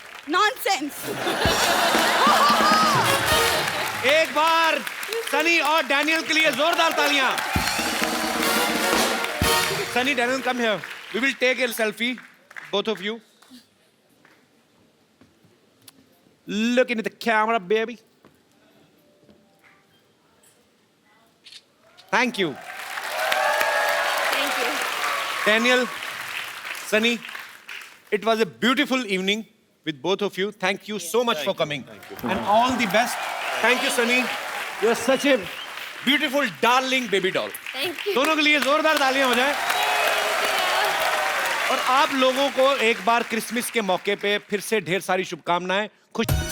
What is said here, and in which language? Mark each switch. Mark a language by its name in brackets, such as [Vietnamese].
[English] Nonsense. [Hindi] एक बार सनी और Daniel के लिए जोरदार तालियां। [English] Sunny, Daniel, come here, we will take a selfie, both of you. Look into the camera, baby. Thank you. Thank you. Daniel, Sunny, it was a beautiful evening with both of you. Thank you so much for coming. And all the best. Thank you, Sunny. You're such a beautiful, darling baby doll. Thank you. [Hindi] दोनों के लिए जोरदार तालियां हो जाए। और आप लोगों को एक बार क्रिसमस के मौके पे फिर से ढेर सारी शुभकामनाएं। खुश